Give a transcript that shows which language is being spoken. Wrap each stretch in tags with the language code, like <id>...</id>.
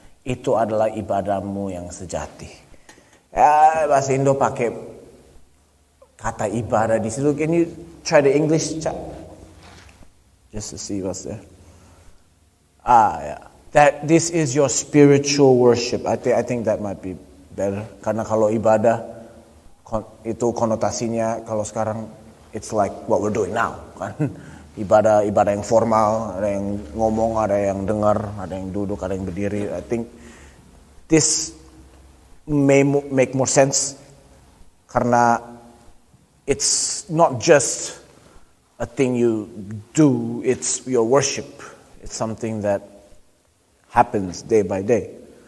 <id>Itu adalah ibadahmu yang sejati. Ya, bahasa Indo pakai kata ibadah di situ.</id> <en>Can you try the English chat? Just to see what's there. Yeah. That this is your spiritual worship. I think that might be better.</en> <id>Karena kalau ibadah itu konotasinya kalau sekarang</id> <en>it's like what we're doing now,</en> <id>kan? Ibadah yang formal, ada yang ngomong, ada yang dengar, ada yang duduk, ada yang berdiri.</id> <en>I think this may make more sense</en> <id>karena</id> <en>it's not just a thing you do, it's your worship. It's something that happens day by day.</en>